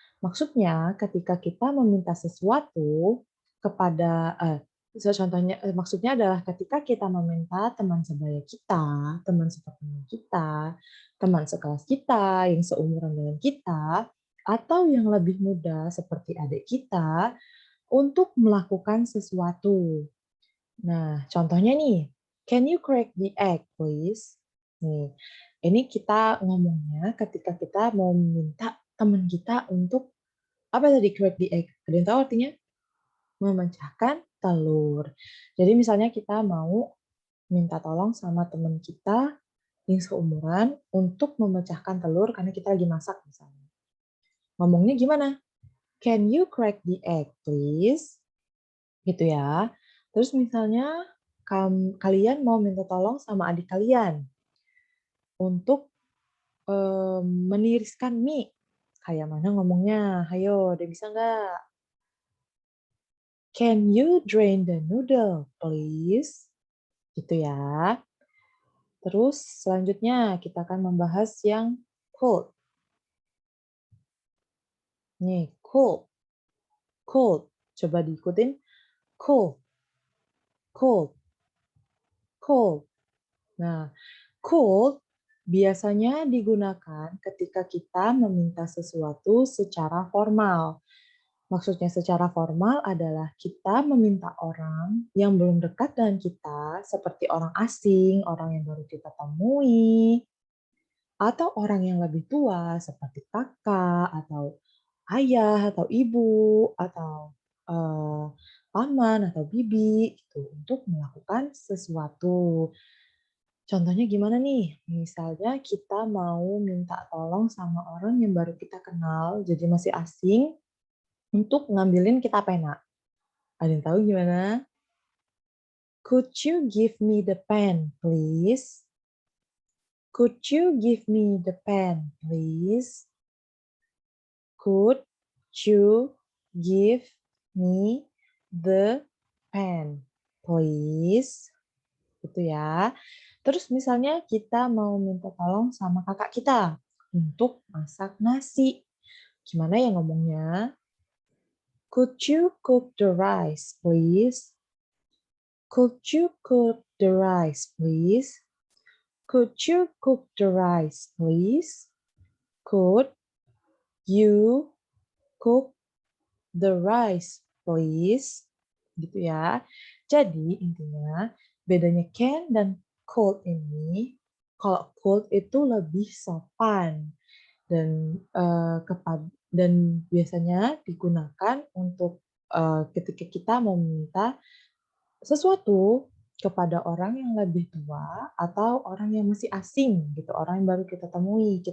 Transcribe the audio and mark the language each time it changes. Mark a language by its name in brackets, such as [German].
[Indonesian] Maksudnya ketika kita meminta sesuatu kepada contohnya maksudnya adalah ketika kita meminta teman sebaya kita, teman sepertemuan kita, teman sekelas kita yang seumuran dengan kita, atau yang lebih muda seperti adik kita untuk melakukan sesuatu. Nah, contohnya nih, [English] can you crack the egg, please? [Indonesian] Nih, ini kita ngomongnya ketika kita mau minta teman kita untuk apa tadi [English] crack the egg? [Indonesian] Ada yang tahu artinya? Memecahkan telur. Jadi misalnya kita mau minta tolong sama teman kita yang seumuran untuk memecahkan telur karena kita lagi masak misalnya. Ngomongnya gimana? [English] Can you crack the egg, please? [Indonesian] Gitu ya. Terus misalnya kalian mau minta tolong sama adik kalian untuk meniriskan mie. Kayak mana ngomongnya? Hayo, udah bisa nggak? [English] Can you drain the noodle, please? [Indonesian] Gitu ya. Terus selanjutnya kita akan membahas yang cold. [English] Nih, cold. Cold. [Indonesian] Coba diikutin. [English] Cold. Cold. Cold. [Indonesian] Nah, cold biasanya digunakan ketika kita meminta sesuatu secara formal. Maksudnya secara formal adalah kita meminta orang yang belum dekat dengan kita, seperti orang asing, orang yang baru kita temui, atau orang yang lebih tua, seperti kakak, atau ayah, atau ibu, atau paman, atau bibi, gitu, untuk melakukan sesuatu. Contohnya gimana nih? Misalnya kita mau minta tolong sama orang yang baru kita kenal, jadi masih asing, untuk ngambilin kita pena. Ada yang tahu gimana? [English] Could you give me the pen, please? Could you give me the pen, please? Could you give me the pen, please? [Indonesian] Gitu ya. Terus misalnya kita mau minta tolong sama kakak kita untuk masak nasi. Gimana ya ngomongnya? [English] Could you cook the rice, please? Could you cook the rice, please? Could you cook the rice, please? Could you cook the rice, please? [Indonesian] Gitu ya. Jadi intinya bedanya can dan could ini, kalau could itu lebih sopan dan dan biasanya digunakan untuk ketika kita meminta sesuatu kepada orang yang lebih tua atau orang yang masih asing gitu, orang yang baru kita temui.